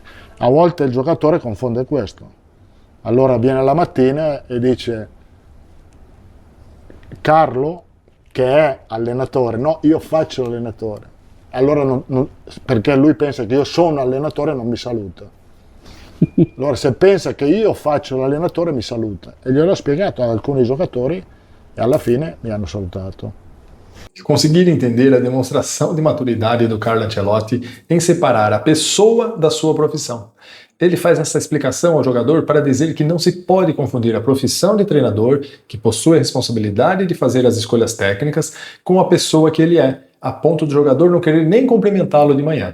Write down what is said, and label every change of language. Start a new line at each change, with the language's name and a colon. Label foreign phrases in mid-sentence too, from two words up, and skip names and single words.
Italian: A volte il giocatore confonde questo. Allora viene la mattina e dice Carlo, che è allenatore, no, io faccio l'allenatore. Allora perché lui pensa che io sono allenatore non mi saluta. Allora se pensa che io faccio l'allenatore mi saluta. E gliel'ho spiegato ad alcuni giocatori e alla fine mi hanno salutato.
Portuguese: Conseguir entender a demonstração de maturidade do Carlo Ancelotti em separar a pessoa da sua profissão. Ele faz essa explicação ao jogador para dizer que não se pode confundir a profissão de treinador, que possui a responsabilidade de fazer as escolhas técnicas, com a pessoa que ele é, a ponto do jogador não querer nem cumprimentá-lo de manhã.